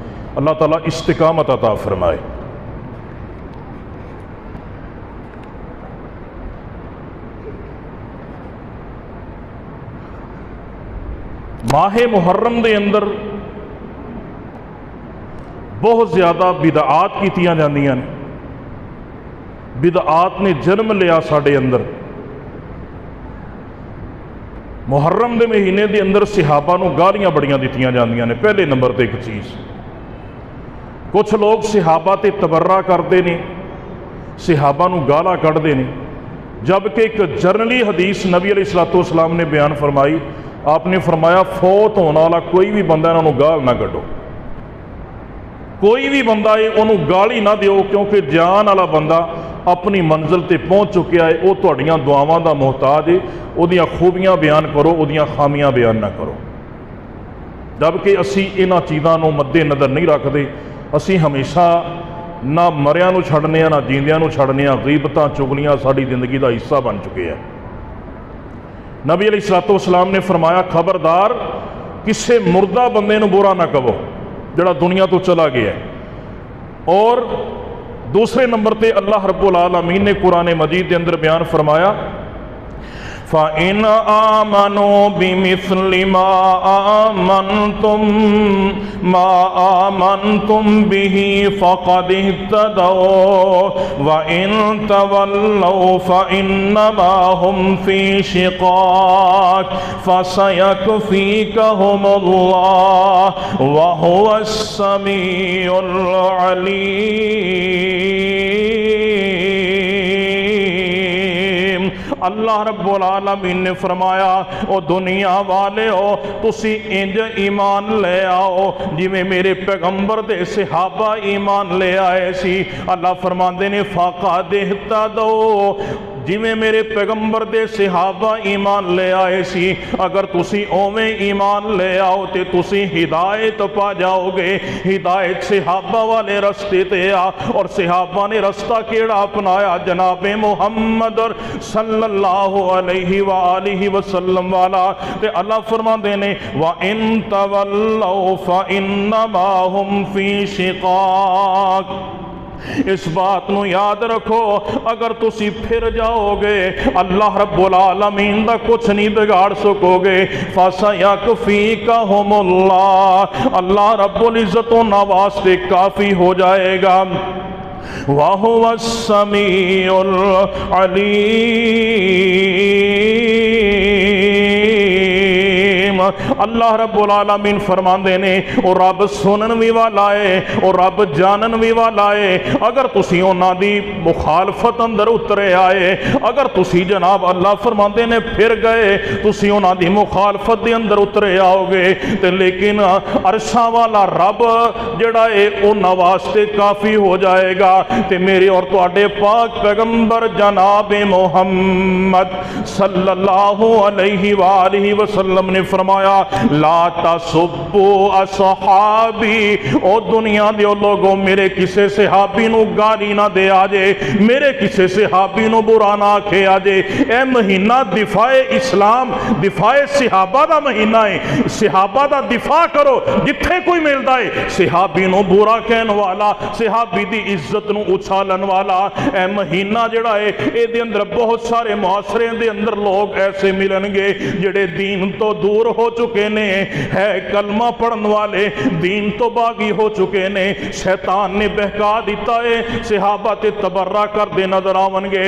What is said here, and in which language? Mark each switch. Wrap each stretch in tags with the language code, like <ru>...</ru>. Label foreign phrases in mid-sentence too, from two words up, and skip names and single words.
<pa>اللہ تعالیٰ استقامت عطا فرمائے۔ ماہ محرم دے اندر بہت زیادہ بدعات کیتیاں جاندیاں نے، بدعات نے جنم لیا ساڑے اندر۔ محرم دے مہینے دے اندر صحابہ نو گالیاں بڑیاں دیتیاں جاندیاں نے۔ پہلے نمبر تے ایک چیز، کچھ لوگ صحابہ تے تبرہ کردے نے، صحابہ نو گالا کڑھدے نے، جبکہ ایک جرنلی حدیث نبی</pa> <ar>علیہ السلام</ar> <pa>نے بیان فرمائی، آپ نے فرمایا فوت ہونے والا کوئی بھی بندہ انہوں گال نہ کڈو، کوئی بھی بندہ انہوں گالی نہ دیو، کیونکہ جان والا بندہ اپنی منزل تے پہنچ چکیا ہے، وہ تہاڈیاں دعاواں دا محتاج ہے، اودیاں خوبیاں بیان کرو، اودیاں خامیاں بیان نہ کرو۔ جبکہ اسی انہاں چیزاں نو مد نظر نہیں رکھدے، اسی ہمیشہ نہ مریاں نو چھڑنے نہ جیندیاں نو چھڑنے، غیبتاں چگلیاں ساری زندگی دا حصہ بن چکے ہیں۔ نبی</pa> <ar>علیہ السلام</ar> <pa>نے فرمایا خبردار کسے مردہ بندے نو برا نہ کہو جڑا دنیا تو چلا گیا ہے۔ اور دوسرے نمبر تے اللہ رب العالمین نے قرآن مجید کے اندر بیان فرمایا</pa> <ar>فَإِنْ آمَنُوا بِمِثْلِ مَا آمَنْتُمْ بِهِ فَقَدِ اهْتَدَوْا وَإِنْ تَوَلَّوْا فَإِنَّمَا هُمْ فِي شِقَاقٍ فَسَيَكْفِيكَهُمُ اللَّهُ وَهُوَ السَّمِيعُ الْعَلِيمُ۔</ar> <pa>اللہ رب العالمین نے فرمایا او دنیا والے ہو تسی انج ایمان لے آؤ جی میں میرے پیغمبر دے صحابہ ایمان لے آئے سی۔ اللہ فرماندے نے</pa> <ar>فَقَدِ اهْتَدَوْا</ar> <pa>جی میں میرے پیغمبر دے صحابہ ایمان لے آئے سی، اگر تسی اویں ایمان لے آؤ تے تسی ہدایت پا جاؤ گے۔ ہدایت صحابہ والے رستے تے آ، اور صحابہ نے رستہ کیڑا اپنایا؟ جناب محمد</pa> <ar>صلی اللہ علیہ وآلہ وسلم</ar> <pa>والا۔ تے اللہ فرماندے نے</pa> <ar>وَإِن تَوَلَّوْا فَإِنَّمَا هُمْ فِي شِقَاقٍ</ar> <pa>اس بات نو یاد رکھو، اگر تسی پھر جاؤ گے اللہ رب العالمین دا کچھ نہیں بگاڑ سکو گے۔</pa> <ar>فَسَيَكْفِيكَهُمُ اللَّهُ،</ar> <pa>اللہ رب العزت و نواستے کافی ہو جائے گا۔</pa> <ar>وَهُوَ السَّمِيعُ الْعَلِيمُ،</ar> <pa>اللہ رب العالمین فرماندے نے او رب سنن بھی والا ہے اور رب جانن بھی والا ہے۔ اگر تسی انہاں دی مخالفت اندر اترے آئے، اگر تسی جناب اللہ فرماندے نے پھر گئے، تسی انہاں دی مخالفت دے اندر اترے آؤ گے تے لیکن عرشاں والا رب جڑا ہے انہاں واسطے کافی ہو جائے گا۔ تے میرے اور تواڈے پاک پیغمبر جناب محمد</pa> <ar>صلی اللہ علیہ وآلہ وسلم</ar> <pa>نے فرمایا</pa> <ar>لا تسبوا اصحابی،</ar> <pa>او دنیا دے لوگوں میرے کسے صحابی نو گالی نہ دے آجے، میرے کسے صحابی نو برا نہ آکھے آجے۔ اے مہینہ دفاع اسلام، دفاع صحابہ دا مہینہ ہے، صحابہ دا دفاع کرو جتھے کوئی ملدا ہے۔ صحابی نو برا کہن والا، صحابی دی عزت نو اچھالن والا، اے مہینہ جڑا ہے اے دے اندر بہت سارے معاشرے دے اندر لوگ ایسے ملن گے جڑے دین تو دور ہو چکے نے، ہے کلمہ پڑھن والے دین تو باغی ہو چکے نے، شیطان نے بہکا دیتا ہے، صحابہ تے تبرہ کر دے نظر آون گے۔</pa>